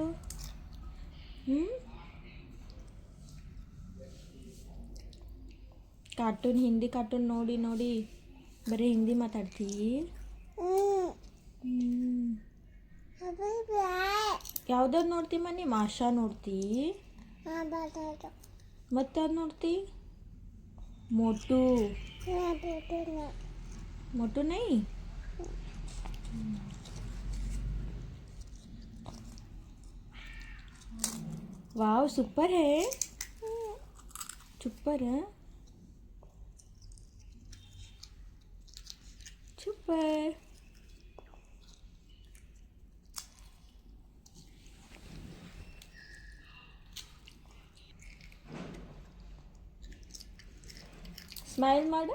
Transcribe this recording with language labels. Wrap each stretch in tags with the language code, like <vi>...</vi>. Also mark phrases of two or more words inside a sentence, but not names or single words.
<kn>ಕಾರ್ಟೂನ್, ಹಿಂದಿ ಕಾರ್ಟೂನ್ ನೋಡಿ ನೋಡಿ ಬರೀ ಹಿಂದಿ ಮಾತಾಡ್ತೀ. ಯಾವ್ದಾದ್ರು ನೋಡ್ತಿ ಮನಿ? ಮಾಷಾ ನೋಡ್ತಿ? ಮತ್ತೆ ಯಾವ್ದು ನೋಡ್ತಿ? ಮೋಟು.</kn> <hi>मोटू नहीं? वाव सुपर है, सुपर है, सुपर.</hi> <kn>स्माइल माಡು.</kn>